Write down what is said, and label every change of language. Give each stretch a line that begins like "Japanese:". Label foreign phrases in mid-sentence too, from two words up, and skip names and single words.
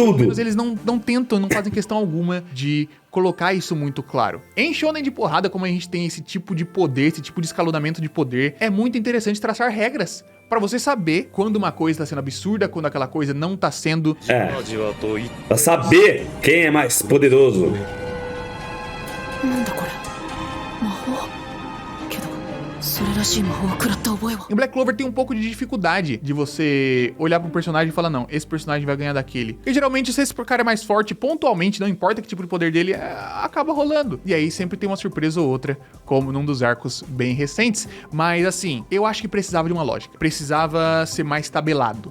Portuguese: Pelo menos eles não tentam, não fazem questão alguma de colocar isso muito claro. Em shonen de porrada, como a gente tem esse tipo de poder, esse tipo de escalonamento de poder, é muito interessante traçar regras pra você saber quando uma coisa tá sendo absurda, quando aquela coisa não tá sendo. Pra saber quem é mais poderoso.
Japanese: なんだこれ魔法けどそれらしい魔法を食らった覚えは
Portuguese: Em Black Clover tem um pouco de dificuldade de você olhar pro personagem e falar, não, esse personagem vai ganhar daquele. Porque geralmente se esse cara é mais forte, pontualmente, não importa que tipo de poder dele, acaba rolando. E aí sempre tem uma surpresa ou outra, como num dos arcos bem recentes. Mas assim, eu acho que precisava de uma lógica. Precisava ser mais tabelado.